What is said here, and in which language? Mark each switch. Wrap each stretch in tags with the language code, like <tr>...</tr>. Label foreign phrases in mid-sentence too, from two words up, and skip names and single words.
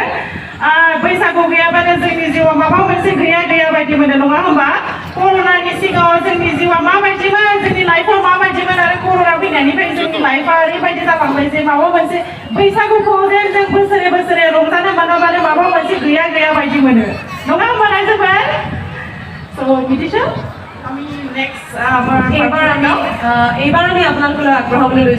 <brx>बैसागु गैयाबानो जोंनि जिउआव माबा मोनसे गैया बायदि मोनो नङा होमबा कर'नानि सिगाङाव जोंनि जिउआ माबायदिमोन जोंनि लाइफआव माबायदिमोन आरो कर'ना फैनायनिफ्राय जोंनि लाइफआ ओरैबायदि जालांबाय जे माबा मोनसे बैसागुखौ जे जों बोसोरे बोसोरे रंजानो मोनाबानो माबा मोनसे गैया बायदि मोनो नङा होमबा रायजोफोर स' बिदिसो</brx> <as>আমি নেক্সট এইবাৰ আমি আপোনালোকলৈ আগ্ৰহ বুলি লৈছোঁ</as>